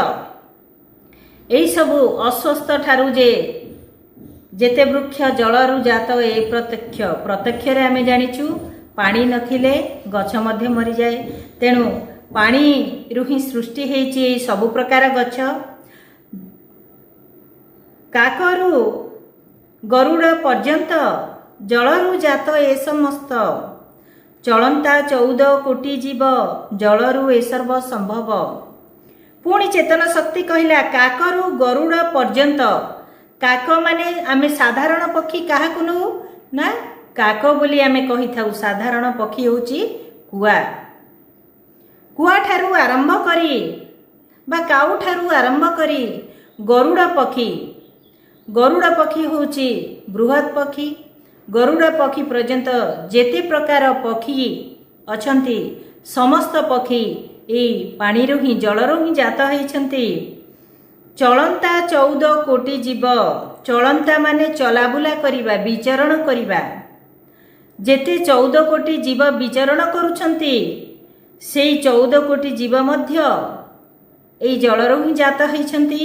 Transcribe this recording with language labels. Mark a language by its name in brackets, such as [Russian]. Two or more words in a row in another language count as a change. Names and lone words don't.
[Odia] ଏଇ ସବୁ ଅସ୍ୱସ୍ଥ ଠାରୁ ଯେତେ ବୃକ୍ଷ ଜଳରୁ ଜାତ ଏ ପ୍ରତ୍ୟକ୍ଷ ପ୍ରତ୍ୟକ୍ଷ ରେ ଆମେ ଜାଣିଛୁ ପାଣି ନଥିଲେ ଗଛ ମଧ୍ୟ ମରି ଯାଏ ତେଣୁ ପାଣି ରୁ ହିଁ ସୃଷ୍ଟି ହେଉଛି ଏଇ ସବୁ ପ୍ରକାର ଗଛ। କାକରୁ ଗରୁଡ଼ ପର୍ଯ୍ୟନ୍ତ ଜଳରୁ ଜାତ ଏ ସମସ୍ତ ଚଳନ୍ତା 14 କୋଟି ଜୀବ ଜଳରୁ ଏ ସର୍ବ ସମ୍ଭବ। ପୁଣି ଚେତନ ଶକ୍ତି କହିଲା କାକରୁ ଗରୁଡ଼ ପର୍ଯ୍ୟନ୍ତ କାକ ମାନେ ଆମେ ସାଧାରଣ ପକ୍ଷୀ କାହା କୁ ନୁ ନା କାକ ବୋଲି ଆମେ କହି ଥାଉ ସାଧାରଣ ପକ୍ଷୀ ହେଉଛି କୁଆ କୁଆ ଠାରୁ ଆରମ୍ଭ କରି ବା କାଉ ଠାରୁ ଆରମ୍ଭ କରି ଗରୁଡ଼ ପକ୍ଷୀ ହେଉଛି ବୃହତ ପକ୍ଷୀ ଗରୁଡ଼ ପକ୍ଷୀ ପର୍ଯ୍ୟନ୍ତ ଯେତେ ପ୍ରକାର ପକ୍ଷୀ ଅଛନ୍ତି ସମସ୍ତ ପକ୍ଷୀ ଏ ପାଣି ରୁ ହିଁ ଜଳ ରୁ ହିଁ ଜାତ ହେଉଛନ୍ତି। ଚଳନ୍ତା 14 କୋଟି ଜୀବ ଚଳନ୍ତା ମାନେ ଚଲାବୁଲା କରିବା ବିଚରଣ କରିବା ଯେତେ 14 କୋଟି ଜୀବ ବିଚରଣ କରୁଛନ୍ତି ସେଇ 14 କୋଟି ଜୀବ ମଧ୍ୟ ଏ ଜଳ ରୁ ହିଁ ଜାତ ହେଉଛନ୍ତି।